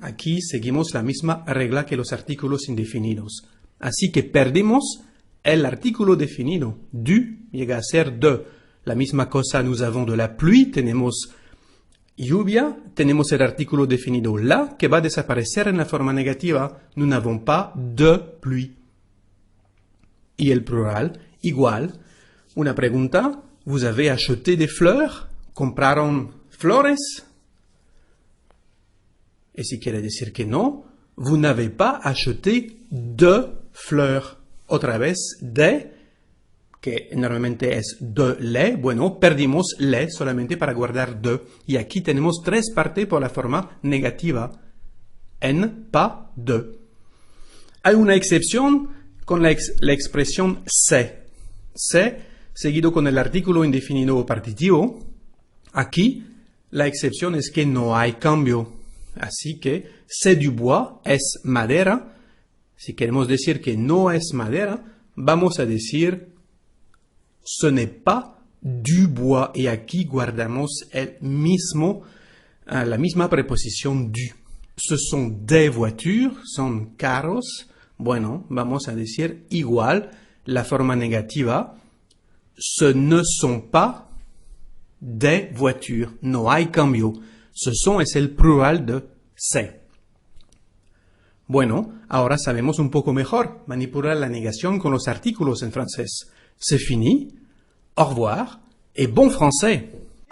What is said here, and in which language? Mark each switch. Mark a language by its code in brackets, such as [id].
[es] Aquí seguimos la misma regla que los artículos indefinidos. Así que perdimos el artículo definido. [fr] Du [es] llega a ser de. La misma cosa [fr] nous avons de la pluie, [es] tenemos lluvia, tenemos el artículo definido la, que va a desaparecer en la forma negativa. [fr] Nous n'avons pas de pluie. [es] Y el plural, igual. Una pregunta, [fr] vous avez acheté des fleurs? [es] ¿Compraron flores? Y si quiere decir que no, [fr] vous n'avez pas acheté de fleurs. [es] Otra vez, de, que normalmente es de les, bueno, perdimos les solamente para guardar de. Y aquí tenemos tres partes por la forma negativa. [fr] En, pas, de. [es] Hay una excepción con la expresión c'est. C'est, seguido con el artículo indefinido partitivo. Aquí, la excepción es que no hay cambio. Así que, [fr] c'est du bois, [es] es madera. Si queremos decir que no es madera, vamos a decir [fr] ce n'est pas du bois. [es] Y aquí guardamos la misma preposición du. [fr] Ce sont des voitures, [es] son carros. Bueno, vamos a decir igual la forma negativa. [fr] Ce ne sont pas des voitures. [es] No hay cambio. Ce sont es el plural de c'est. Bueno, ahora sabemos un poco mejor manipular la negación con los artículos en francés. [fr] C'est fini, au revoir et bon français!